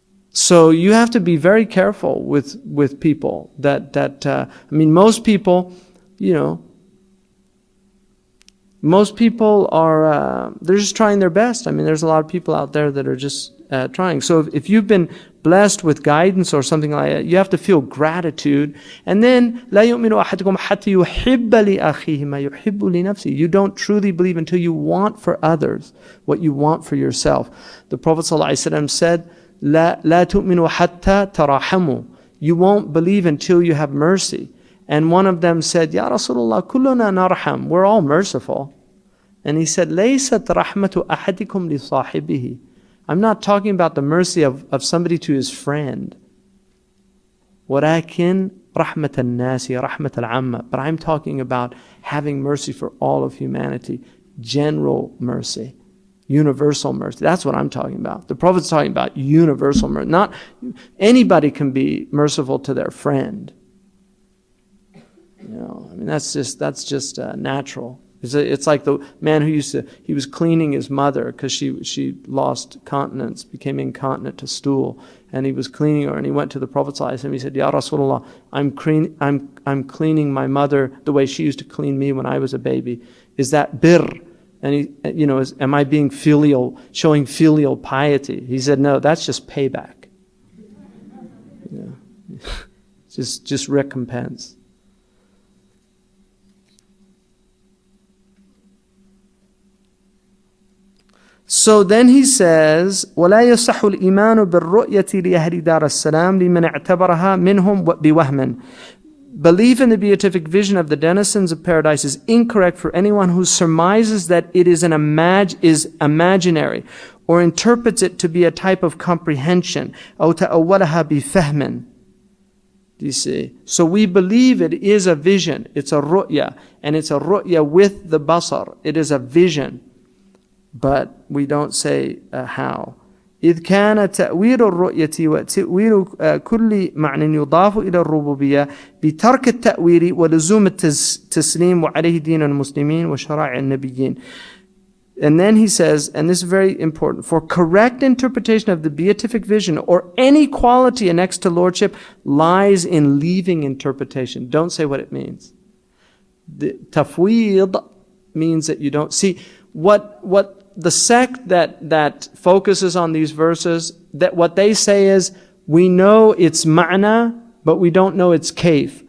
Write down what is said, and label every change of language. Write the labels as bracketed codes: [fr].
[en] So you have to be very careful with people most people, most people are, they're just trying their best. There's a lot of people out there that are just trying. So if you've been blessed with guidance or something like that, you have to feel gratitude. And then, [ar] لَا يُؤْمِنُ أَحَدُكُمْ حَتَّى يُحِبَّ لِأَخِيهِ مَا يُحِبُّ لِنَفْسِهِ. [en] You don't truly believe until you want for others what you want for yourself. The Prophet ﷺ said, [ar] لا تؤمنوا حتى تراحموا. [en] You won't believe until you have mercy. And one of them said, Ya Rasulullah, [ar] كلنا نرحم. [en] We're all merciful. And he said, [ar] ليست رحمة أحدكم لصاحبه. [en] I'm not talking about the mercy of somebody to his friend. [ar] ولكن رحمة الناس رحمة العامة. [en] But I'm talking about having mercy for all of humanity. General mercy. Universal mercy. That's what I'm talking about. The Prophet's talking about universal mercy. Not anybody can be merciful to their friend. That's just natural. It's like the man who he was cleaning his mother because she lost continence, became incontinent to stool, and he was cleaning her, and he went to the Prophet ﷺ. He said, Ya Rasulullah, I'm cleaning my mother the way she used to clean me when I was a baby. Is that birr? And he, am I being filial, showing filial piety? He said, no, that's just payback. Just recompense. So then he says, [ar] وَلَا يَصَحُ الْإِيمَانُ بِالرُّؤْيَةِ لِأَهْلِ دَارَ السَّلَامِ لِمَنْ اعْتَبَرَهَا مِنْهُمْ بِوَهْمٍ. [en] Belief in the beatific vision of the denizens of paradise is incorrect for anyone who surmises that it is imaginary, or interprets it to be a type of comprehension. [ar] أو تأولها بفهم. [en] Do you see? So we believe it is a vision. It's a ru'ya, and it's a ru'ya with the basar. It is a vision, but we don't say how. [ar] إذ كان تأويل الرؤية وتأويل كل معنى يضاف إلى الربوبية بترك التأويل ولزوم التسليم وعليه دين المسلمين وشرائع النبيين. [en] And then he says, and this is very important, for correct interpretation of the beatific vision or any quality annexed to lordship lies in leaving interpretation. Don't say what it means. The tafweed means that you don't see what the sect that focuses on these verses, that what they say is, we know its ma'na, but we don't know its kayf.